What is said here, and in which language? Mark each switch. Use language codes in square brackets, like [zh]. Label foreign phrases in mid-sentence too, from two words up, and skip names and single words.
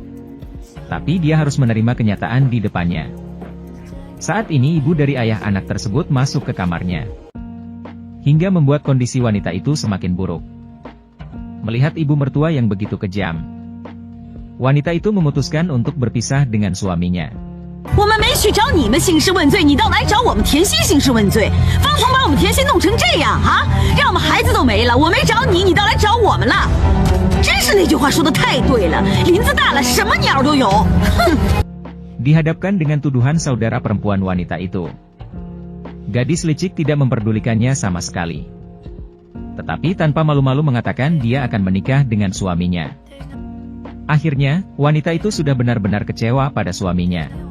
[id] Tapi dia harus menerima kenyataan di depannya. Saat ini ibu dari ayah anak tersebut masuk ke kamarnya, hingga membuat kondisi wanita itu semakin buruk. Melihat ibu mertua yang begitu kejam, wanita itu memutuskan untuk berpisah dengan suaminya. [zh] 我们没去找你们兴师问罪，你倒来找我们甜心兴师问罪。方从把我们甜心弄成这样啊，让我们孩子都没了。我没找你，你倒来找我们了。真是那句话说的太对了，林子大了，什么鸟都有。哼。 [id] Dihadapkan dengan tuduhan saudara perempuan wanita itu, gadis licik tidak memperdulikannya sama sekali. Tetapi tanpa malu-malu mengatakan dia akan menikah dengan suaminya. Akhirnya, wanita itu sudah benar-benar kecewa pada suaminya.